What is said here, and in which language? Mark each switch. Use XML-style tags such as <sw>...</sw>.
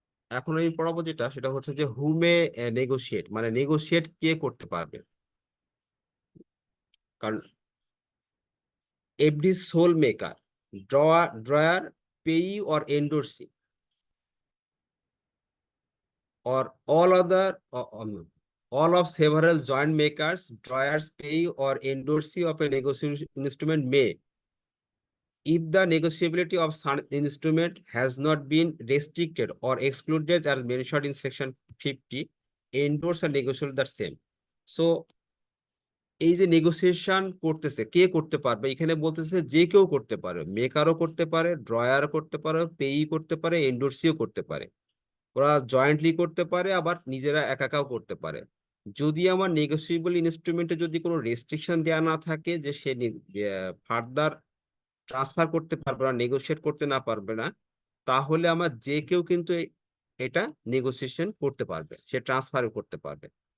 <bn>এখন আমি পড়াবো যেটা, সেটা হচ্ছে যে হু মে নেগোশিয়েট, মানে নেগোশিয়েট কে করতে পারবে। কারণ</bn> <en>Every sole maker, drawer, payee or endorsee, or all other all of several joint makers, drawers, pay or endorsee of a negotiation instrument may, if the negotiability of some instrument has not been restricted or excluded as mentioned in section 50, endorse and negotiate the same.</en> <bn>So এই যে negotiation করতেছে কে করতে পারবে, এখানে বলতেছে যে কেউ করতে পারে, মেকারও করতে পারে, ড্রয়ারও করতে পারে, পেই করতে পারে, এন্ডোর্সিও করতে পারে। ওরা জয়েন্টলি করতে পারে, আবার নিজেরা একা একাও করতে পারে। যদি আমার নেগোসিয়েবল ইনস্ট্রুমেন্টে যদি কোনো রেস্ট্রিকশন দেওয়া না থাকে যে সে ফার্দার ট্রান্সফার করতে পারবে না, নেগোশিয়েট করতে না পারবে না, তাহলে আমার যে কেউ কিন্তু এটা নেগোসিয়েশন করতে পারবে, সে ট্রান্সফার করতে পারবে।</bn>